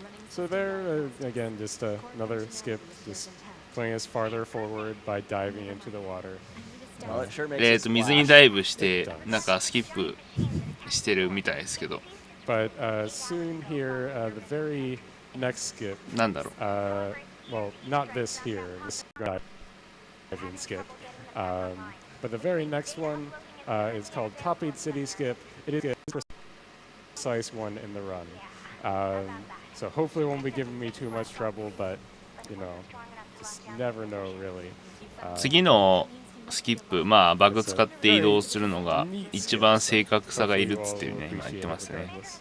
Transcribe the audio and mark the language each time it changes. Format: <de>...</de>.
<en>So there, again, just another skip, just playing us farther forward by diving into the water. Well, it sure makes us</en> <ja>水に</ja> <en>splash.</en> <ja>ダイブしてなんかスキップしてるみたいですけど。</ja> <en>But soon here, the very next skip,</en> <ja>なんだろう。</ja> <en>well, not this here, this diving skip, but the very next one is called Copied City Skip. It is a precise one in the run. So hopefully it won't be giving me too much trouble, but, you know, just never know really.</en> <ja>次のスキップ、まあバグ使って移動するのが一番正確さがいるっつってね、今言ってますね。</ja>